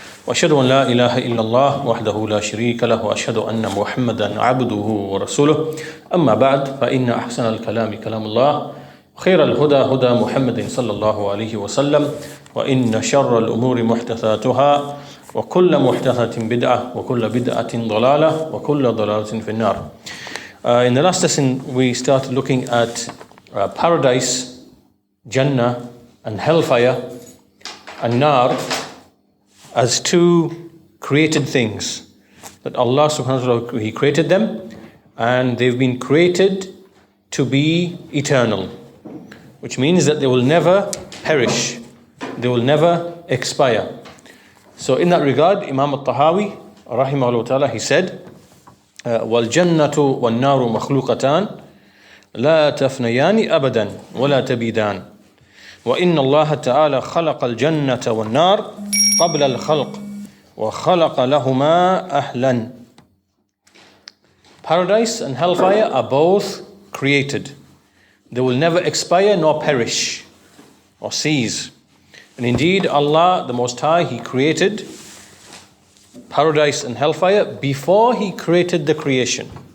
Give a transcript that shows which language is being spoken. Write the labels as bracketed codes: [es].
[ar] وأشهد أن لا إله إلا الله وحده لا شريك له وأشهد أن محمدا عبده ورسوله أما بعد فإن أحسن الكلام كلام الله خير الهدى هدى محمد صلى الله عليه وسلم وإن شر الأمور محدثاتها وكل محدثة بدعة وكل بدعة ضلالة وكل ضلالة في النار. [en] In the last lesson we started looking at paradise, Jannah and hellfire and Nar as two created things. That Allah subhanahu wa ta'ala, He created them and they've been created to be eternal, which means that they will never perish, they will never expire. So in that regard, Imam al-Tahawi, rahimahullah ta'ala, he said, [ar] وَالْجَنَّةُ وَالنَّارُ مَخْلُوقَتَانِ لَا تَفْنَيَانِ أَبَدًا وَلَا تَبِيدَانِ وَإِنَّ اللَّهَ تَعَالَى خَلَقَ الْجَنَّةَ وَالنَّارَ قَبْلَ الْخَلْقِ وَخَلَقَ لَهُمَا أَهْلًا. [en] Paradise and hellfire are both created. They will never expire nor perish or cease. And indeed, Allah, the Most High, He created paradise and hellfire before He created the creation.